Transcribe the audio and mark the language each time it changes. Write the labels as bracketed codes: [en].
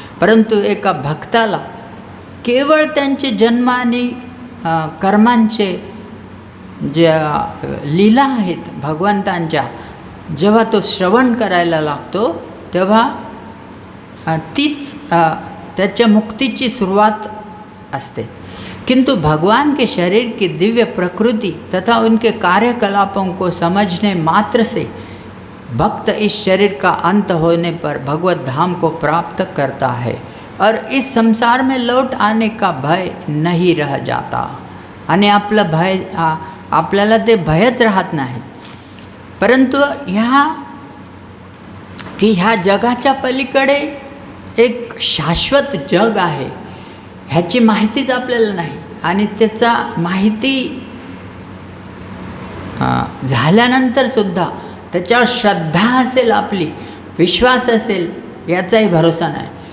[mr] परंतु एका भक्ताला केवळ त्यांचे जन्म आणि कर्मांचे ज्या लीला आहेत भगवंतांच्या, जेव्हा तो श्रवण करायला लागतो तेव्हा तीच त्याच्या मुक्तीची सुरुवात असते। [hi] किंतु भगवान के शरीर की दिव्य प्रकृति तथा उनके कार्यकलापों को समझने मात्र से भक्त इस शरीर का अंत होने पर भगवत धाम को प्राप्त करता है और इस संसार में लौट आने का भय नहीं रह जाता। [mr] आणि आपलं भय आपल्याला ते भयच राहत नाही। परंतु ह्या जगाच्या पलीकडे एक शाश्वत जग आहे ह्याची माहितीच आपल्याला नाही। आणि त्याचा माहिती झाल्यानंतर सुद्धा त्याच्यावर श्रद्धा असेल, आपली विश्वास असेल, याचाही भरोसा नाही।